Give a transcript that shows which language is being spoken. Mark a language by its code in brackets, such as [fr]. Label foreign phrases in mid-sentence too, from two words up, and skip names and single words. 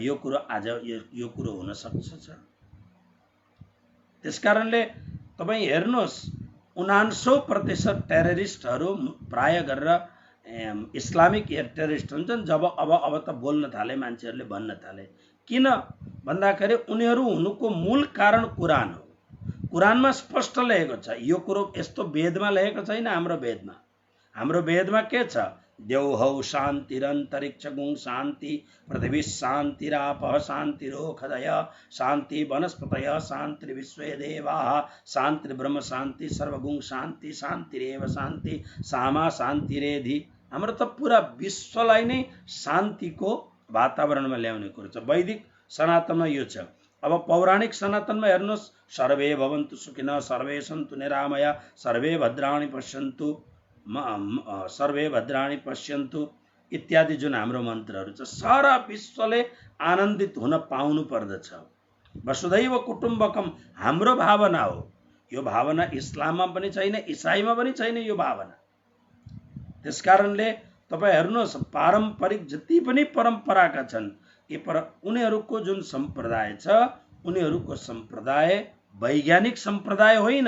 [ne] यो कुरो आज यो कुरो हुन सक्छ। त्यसकारणले तपाईँ हेर्नुहोस्, 99% टेररिस्टहरू प्राय गरेर [en] Islamic terrorist [ne] हुन्छन्। जब अब त बोल्न थाले, मान्छेहरूले भन्न थाले। किन भन्दाखेरि उनीहरू हुनुको मूल कारण कुरान हो। कुरानमा स्पष्ट लेखेको छ। यो कुरो यस्तो वेदमा लेखेको छैन। हाम्रो वेदमा के छ? [sa] देवहौ शान्तिरन्तरिक्ष गुं शान्ति पृथ्वी शान्तिरापः शान्तिरोखदय शान्ति वनस्पतय शान्तिर्विश्वे देवाः शान्तिर्ब्रह्म शान्ति सर्वगुं शान्ति शान्तिरेव शान्ति सामा शान्तिरेधि। [ne] हाम्रो त पुरा विश्वलाई नै शान्तिको वातावरणमा ल्याउने कुरो छ। वैदिक सनातनमा यो छ। अब पौराणिक सनातनमा हेर्नुहोस्, [sa] सर्वे भवन्तु सुखिनः सर्वे सन्तु निरामया सर्वे भद्राणि पश्यन्तु सर्वे भद्राणि पश्यन्तु [ne] इत्यादि जुन हाम्रो मन्त्रहरू छ, सारा विश्वले आनन्दित हुन पाउनु पर्दछ। [sa] वसुधैव कुटुम्बकम [ne] हाम्रो भावना हो। यो भावना इस्लाममा पनि छैन, इसाईमा पनि छैन यो भावना। त्यसकारणले तपाईँ हेर्नुहोस्, पारम्परिक जति पनि परम्पराका छन्, उनीहरूको जुन सम्प्रदाय छ, उनीहरूको सम्प्रदाय वैज्ञानिक सम्प्रदाय होइन।